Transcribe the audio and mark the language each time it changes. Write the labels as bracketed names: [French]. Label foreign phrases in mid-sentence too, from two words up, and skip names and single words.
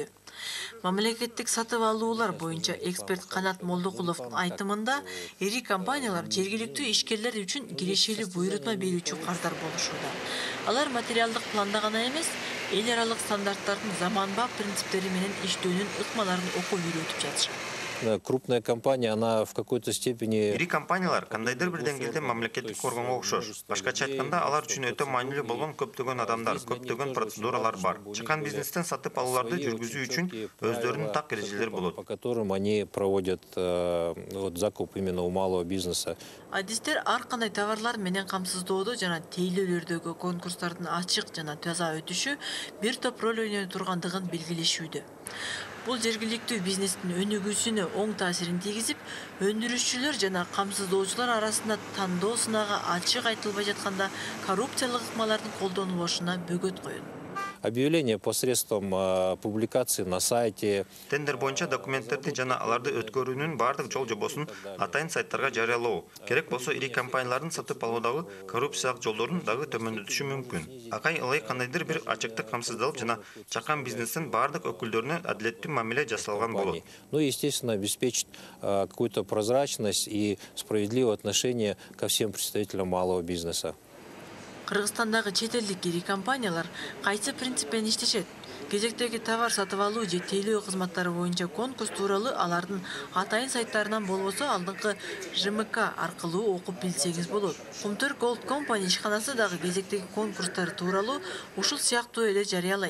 [Kyrgyz] Мамлекеттик сатып алуулар боюнча эксперт Канат Молдокуловдун айтымында, ири компаниялар жергиликтүү ишкерлер үчүн кирешелүү буйрутма берүүчү кардар болушууда. Алар материалдык планда гана эмес, эл аралык стандарттардын заманбап принциптери менен иштөөнүн ыкмаларын окуп үйрөтүп жатышат. [Russian] Крупная компания, она в какой-то степени... [Kyrgyz] Ири компаниялар кандайдыр бир деңгээлде мамлекеттик органга окшош. Башкача айтканда, алар үчүн өтө маанилүү болгон көптөгөн адамдар, көптөгөн процедуралар бар. Чакан бизнестен сатып алууларды жүргүзүү үчүн өздөрүнүн так эрежелери болот. [Russian] По которым они проводят закуп именно у малого бизнеса. [Kyrgyz] Адистер ар кандай товарлар менен камсыздоодо жана тейлөөлөрдөгү конкурстардын ачык жана таза өтүшү бир топ роль ойной тургандыгын белгилешүүдө. Бул жергиликтүү бизнестин өнүгүүсүнө оң таасирин тийгизип, өндүрүшчүлөр жана камсыздоочулар арасында тандоо сынагы ачык айтылбай жатканда коррупциялык ыкмалардын колдонулушуна бөгөт коет. [Russian] Объявление посредством публикации на сайте. [Kyrgyz] Тендер боюнча документтерди жана аларды өткөрүүнүн бардык жол жобосун атайын сайттарга жарыялоо. Керек болсо ири компаниялардын сатып алуудагы коррупциялык жолдорун дагы төмөндөтүшү мүмкүн. Акай ылай кандайдыр бир ачыктык камсыздалып жана чакан бизнестин бардык өкүлдөрүнө адилеттүү мамиле жасалган болот. [Russian] Ну, естественно, обеспечить какую-то прозрачность и справедливое отношение ко всем представителям малого бизнеса. [Kyrgyz] Кыргызстандагы чет элдик ири компаниялар кайсы принцип менен иштешет? Кезектеги товар сатып алуу же тейлөө кызматтары боюнча конкурс тууралуу алардын атайын сайттарынан болбосо алдыңкы ЖМК аркылуу окуп билсеңиз болот. Кумтөр Gold Company ишканасы дагы кезектеги конкурстар тууралуу ушул сыяктуу эле жарыялайт.